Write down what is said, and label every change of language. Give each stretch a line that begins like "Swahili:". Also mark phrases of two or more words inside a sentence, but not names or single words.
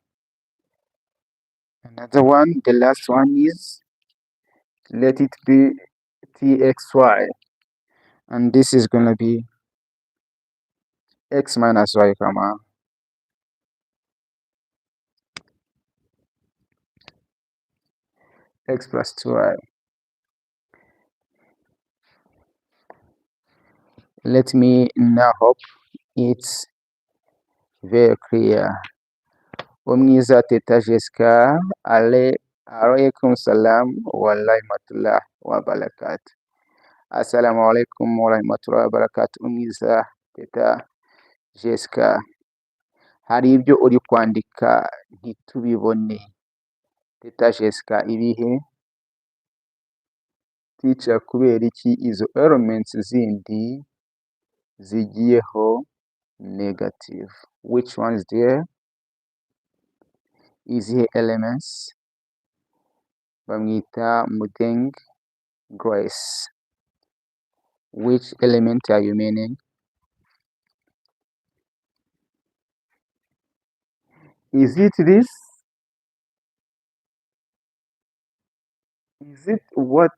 English: Another one, the last one is, let it be txy, and this is gonna be x minus y, comma, x plus 2y. Let me now hope it's very clear.
Kinyarwanda: Omniza Teta Jessica,
Arabic: عليكم السلام ورحمة الله وبركات. السلام عليكم ورحمة الله وبركات.
Kinyarwanda: Omniza Teta Jessica, hari ibyo uri kwandika ntitubibone. Teta Jessica, ibihe teacher, kubera iki izo elements zindi zigiyeho negative?
English: Which ones there?
Kinyarwanda: Izihe elements? Bamwita Mudeng Grace.
English: Which element are you meaning? Is it this? Is it what?